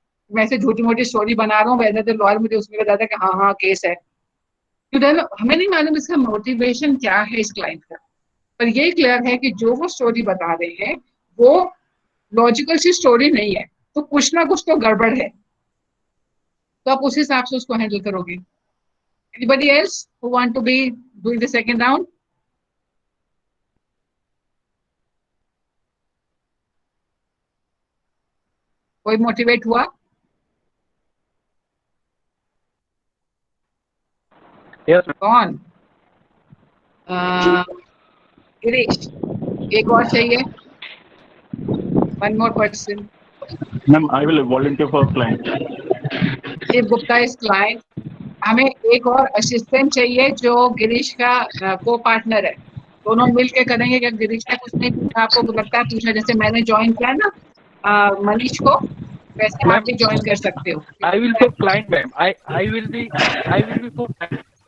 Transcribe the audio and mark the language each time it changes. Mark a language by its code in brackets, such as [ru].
[hi] मैं ऐसे झूठी मोटी स्टोरी बना रहा हूँ, वैसे तो लॉयर मुझे उसमें बताता है कि हाँ हाँ केस है, तो हमें नहीं मालूम इसका मोटिवेशन क्या है इस क्लाइंट का। पर ये क्लियर है कि जो वो स्टोरी बता रहे हैं वो लॉजिकल सी स्टोरी नहीं है, तो कुछ ना कुछ तो गड़बड़ है, तो आप उस हिसाब से उसको हैंडल करोगे। [en] Anybody else who want to be doing the second round? [hi] कोई मोटिवेट हुआ? [en] Yes, [hi] कौन? गिरीश, एक और चाहिए, [en] one more person. Ma'am, I will volunteer for client. Shiv Gupta is client. [hi] हमें एक और असिस्टेंट चाहिए जो गिरीश का को पार्टनर है, दोनों मिल के करेंगे। क्या गिरीश ने कुछ नहीं पूछा, आपको लगता है पूछा? जैसे मैंने ज्वाइन किया ना मनीष को, वैसे आप [en] ma'am. [hi] भी ज्वाइन कर सकते हो। [en] I will for client, ma'am. I will be for client.